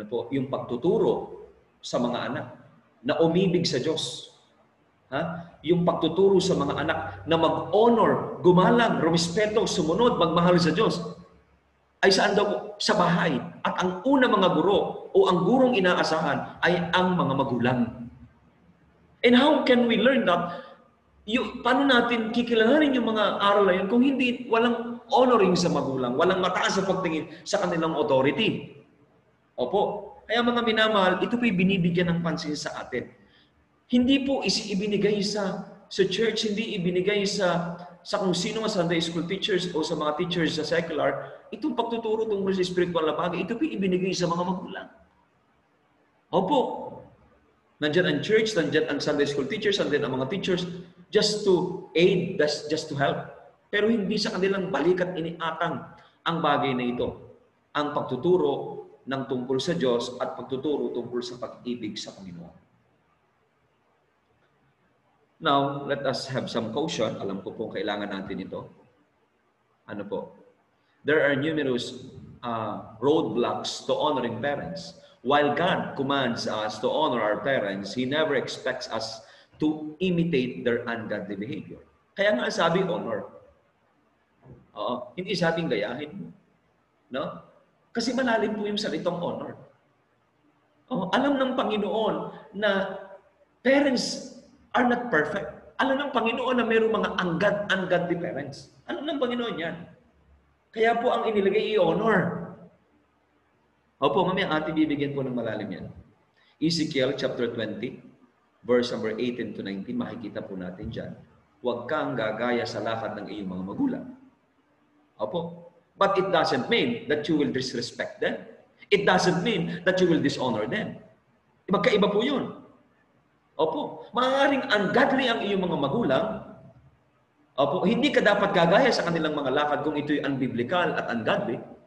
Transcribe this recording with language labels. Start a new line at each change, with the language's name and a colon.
Filipino: Yung pagtuturo sa mga anak na umibig sa Diyos. Yung pagtuturo sa mga anak na mag-honor, gumalang, rumispeto, sumunod, magmahal sa Diyos. Ay saan daw? Sa bahay. At ang una mga guro o ang gurong inaasahan ay ang mga magulang.
English: And how can we learn that?
Filipino: Paano natin kikilalanin yung mga aral na yun kung hindi, walang honoring sa magulang, walang mataas sa pagtingin sa kanilang authority? Opo. Kaya mga minamahal, ito po'y binibigyan ng pansin sa atin. Hindi po ibinigay sa church, hindi ibinigay sa kung sino mga Sunday school teachers o sa mga teachers sa secular. Itong pagtuturo tungkol sa spiritual na bagay, ito po'y ibinigay sa mga magulang. Opo. Nandiyan ang church, nandiyan ang Sunday school teachers, nandiyan ang mga teachers
English: just to aid, just to help.
Filipino: Pero hindi sa kanilang balikat iniatang ang bagay na ito. Ang pagtuturo ng tungkol sa Diyos at pagtuturo tungkol sa pag-ibig sa Panginoon.
English: Now, let us have some caution.
Filipino: Alam ko pong kailangan natin ito.
English: There are numerous roadblocks to honoring parents. While God commands us to honor our parents, He never expects us to imitate their ungodly behavior.
Filipino: Kaya nga sabi, honor. Hindi sabing gayahin mo. No? Kasi malalim po yung salitang honor. Alam ng Panginoon na
English: parents are not perfect.
Filipino: Alam ng Panginoon na mayroong mga ungodly parents. Alam ng Panginoon yan. Kaya po ang inilagay i-honor. Opo, mamaya ating bibigyan po ng malalim yan. Ezekiel chapter 20, verse number 18 to 19, makikita po natin dyan. Huwag kang gagaya sa lakad ng iyong mga magulang. Opo.
English: But it doesn't mean that you will disrespect them. It doesn't mean that you will dishonor them.
Filipino: Magkaiba po yun. Opo. Maaaring ungodly ang iyong mga magulang. Opo. Hindi ka dapat gagaya sa kanilang mga lakad kung ito'y unbiblical at ungodly.